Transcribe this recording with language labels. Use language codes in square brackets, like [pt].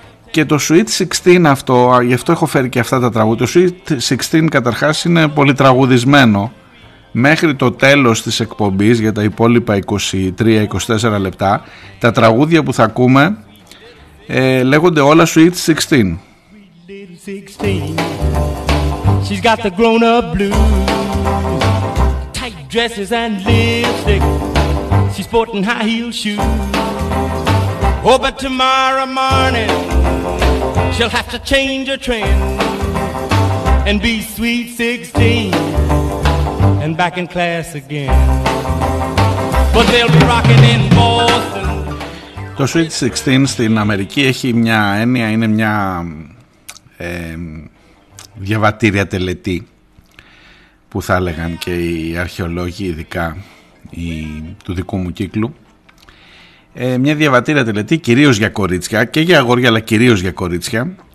[el] Και το Sweet 16 αυτό, γι' αυτό έχω φέρει και αυτά τα τραγούδια. Το Sweet 16 καταρχάς είναι πολυτραγουδισμένο. Μέχρι το τέλος της εκπομπής, για τα υπόλοιπα 23-24 λεπτά, τα τραγούδια που θα ακούμε λέγονται όλα Sweet 16. [en] She's got the grown up blues, tight dresses and lipstick, she's sporting high heel shoes. Oh, but tomorrow morning she'll have to change her trend and be sweet 16 and back in class again. But they'll be rocking in Boston. [el] Το Sweet 16 στην Αμερική έχει μια έννοια, είναι μια διαβατήρια τελετή που θα έλεγαν και οι αρχαιολόγοι, ειδικά του δικού μου κύκλου. Μια διαβατήρια τελετή κυρίως για κορίτσια και για αγόρια, αλλά κυρίως για κορίτσια.